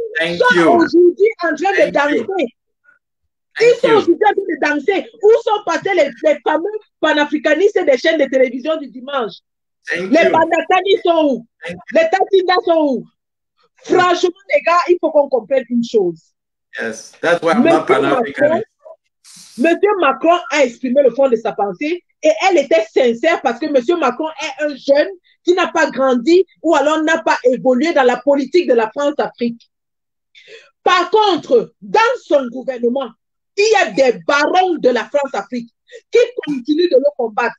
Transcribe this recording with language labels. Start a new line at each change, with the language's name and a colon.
French: Ils sont aujourd'hui en train de danser. Ils sont aujourd'hui en train de danser. Où sont passés les fameux panafricanistes des chaînes de télévision du dimanche? Les Bandakani sont où? Les Tatinda sont où? Franchement, les gars, il faut qu'on comprenne une chose.
English: Yes, that's why I'm not Pan-Africanist.
French: Monsieur Macron a exprimé le fond de sa pensée et elle était sincère parce que Monsieur Macron est un jeune qui n'a pas grandi ou alors n'a pas évolué dans la politique de la France-Afrique. Par contre, dans son gouvernement, il y a des barons de la France-Afrique qui continuent de le combattre.